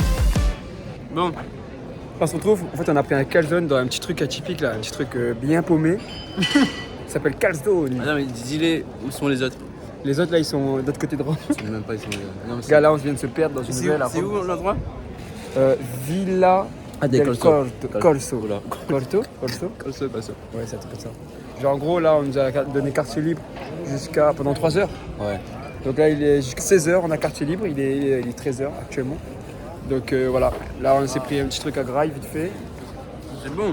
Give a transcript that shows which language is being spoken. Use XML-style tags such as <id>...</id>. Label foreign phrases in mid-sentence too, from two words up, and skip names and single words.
<fr>Bon. On se retrouve, en fait on a pris un calzone dans un petit truc atypique là, un petit truc bien paumé. Ça s'appelle calzone. Ah non mais dis-les, où sont les autres? Les autres là ils sont de l'autre côté de Rome. Je sais même pas, ils sont... Non, gars là on vient de se perdre dans une nouvelle. C'est où l'endroit? Villa del Corso. Corso. Ouais, c'est un truc comme ça. Genre en gros là on nous a donné quartier libre pendant 3 heures. Ouais. Donc là il est jusqu'à 16h, on a quartier libre, il est 13h actuellement. Donc voilà, là on s'est pris un petit truc à graille vite fait. C'est bon.</fr>